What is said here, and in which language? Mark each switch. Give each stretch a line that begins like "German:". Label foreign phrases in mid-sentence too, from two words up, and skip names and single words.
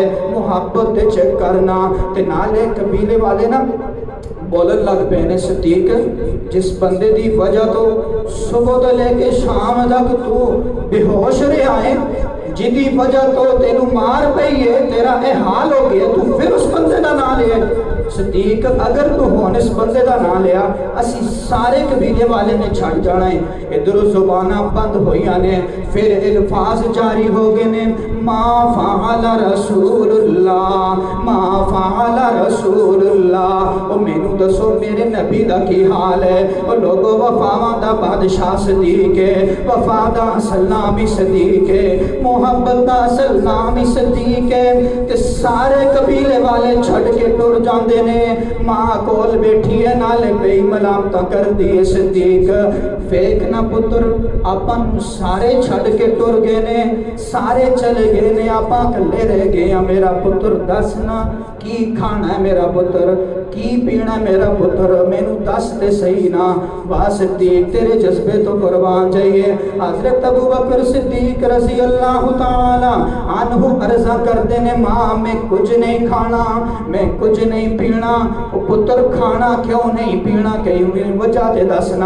Punjabi: محبت چیک کرنا تے نالے قبیلے والے نا بولن لگ پے نے، صدیق جس بندے دی وجہ تو صبح تو لے کے شام تک تو بے ہوش رہا ہے، جدی وجہ تو تینوں مار پئی ہے، تیرا اے حال ہو گیا، تو پھر اس بندے دا نام لے صدیق اگر تو ہون اس بندے دا نام لیا اسی سارے قبیلے والے نے چھڑ جانا ہے. ادھر زبانہ بند ہوئی نے پھر الفاظ جاری ہو گئے نے
Arabic: ما فعل رسول اللہ ما فعل رسول اللہ.
Punjabi: او مینوں دسو میرے نبی دا کی حال ہے؟ او لوگو وفاواں دا بادشاہ صدیق ہے, وفا دا اصل نام ہی صدیق ہے, محبت دا اصل نام ہی صدیق ہے. تے سارے قبیلے والے چھڑ کے ٹر جاندے نے. ماں کول بیٹھی ہے نالے بے ملامتاں کر دی صدیق. فیک نہ پتر اپن سارے چھڑ کے ٹر گئے نے, سارے چلے گئے نے, آپاں کلے رہ گئے ہیں. میرا پتر دس نا کی کھانا ہے میرا پتر, کی پینا ہے میرا پتر, مینوں دس دے صحیح نا. واہ صدیق تیرے جذبے تو قربان جائیے. حضرت ابو بکر صدیق رضی اللہ تعالی عنہ عرضہ کردے نے ماں میں کچھ نہیں کھانا, میں کچھ نہیں پینا. پتر کھانا کیوں نہیں پینا کہیں وجہ تے دسنا.